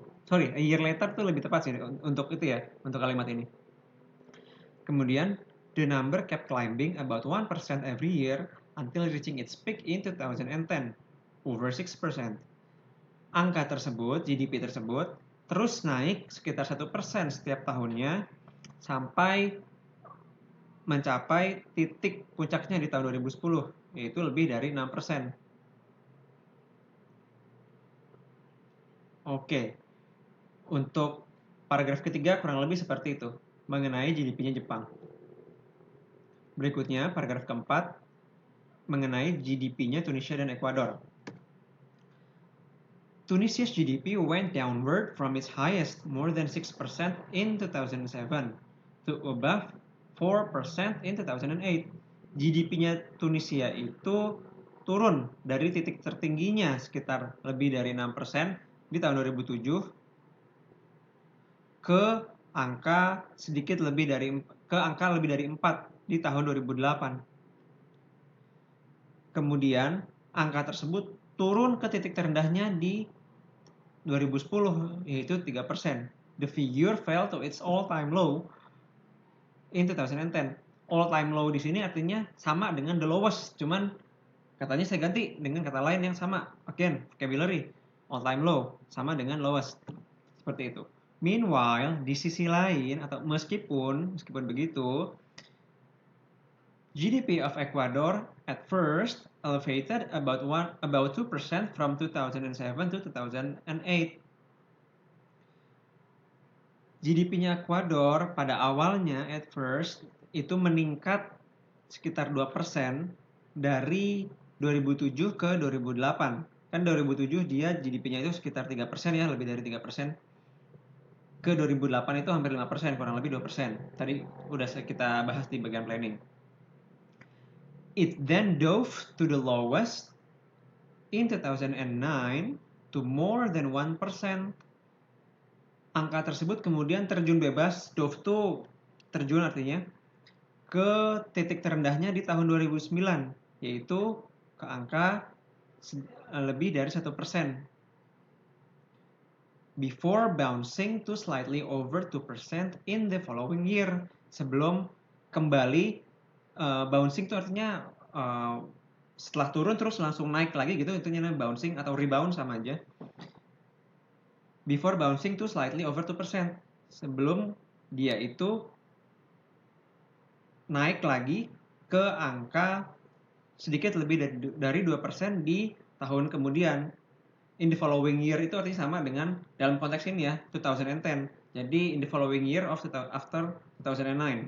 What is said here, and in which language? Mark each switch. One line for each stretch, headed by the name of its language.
Indonesian: Sorry,
English: a year later
Indonesian: tuh lebih tepat sih untuk itu ya, untuk kalimat ini.
English: Kemudian the number kept climbing about 1% every year until reaching its peak in 2010, over 6%.
Indonesian: Angka tersebut, GDP tersebut, terus naik sekitar 1% setiap tahunnya sampai mencapai titik puncaknya di tahun 2010, yaitu lebih dari 6%. Oke, untuk paragraf ketiga kurang lebih seperti itu, mengenai GDP-nya Jepang. Berikutnya, paragraf keempat, mengenai GDP-nya Tunisia dan Ekuador.
English: Tunisia's GDP went downward from its highest, more than 6% in 2007, to above 4% in 2008.
Indonesian: GDP-nya Tunisia itu turun dari titik tertingginya sekitar lebih dari 6% di tahun 2007 ke angka lebih dari 4 di tahun 2008. Kemudian angka tersebut turun ke titik terendahnya di 2010 yaitu 3%.
English: The figure fell to its all-time low in 2010.
Indonesian: All-time low di sini artinya sama dengan the lowest, cuman katanya saya ganti dengan kata lain yang sama. Again, vocabulary. All-time low sama dengan lowest. Seperti itu.
English: Meanwhile,
Indonesian: di sisi lain atau meskipun begitu,
English: GDP of Ecuador at first elevated about 2% from 2007 to 2008.
Indonesian: GDP-nya Ecuador pada awalnya
English: at first
Indonesian: itu meningkat sekitar 2% dari 2007 ke 2008. Kan 2007 dia GDP-nya itu sekitar 3% ya, lebih dari 3%. Ke 2008 itu hampir 5%, kurang lebih 2%. Tadi udah kita bahas di bagian planning.
English: It then dove to the lowest in 2009 to more than 1%.
Indonesian: Angka tersebut kemudian terjun bebas,
English: dove to
Indonesian: terjun artinya, ke titik terendahnya di tahun 2009, yaitu ke angka lebih dari 1%.
English: Before bouncing to slightly over 2% in the following year.
Indonesian: Sebelum kembali, bouncing itu artinya setelah turun terus langsung naik lagi gitu, itu namanya bouncing atau rebound sama aja.
English: Before bouncing to slightly over 2%.
Indonesian: Sebelum dia itu naik lagi ke angka sedikit lebih dari 2% di tahun kemudian.
English: In the following year
Indonesian: itu artinya sama dengan dalam konteks ini ya, 2010.
English: Jadi in the following year after 2009.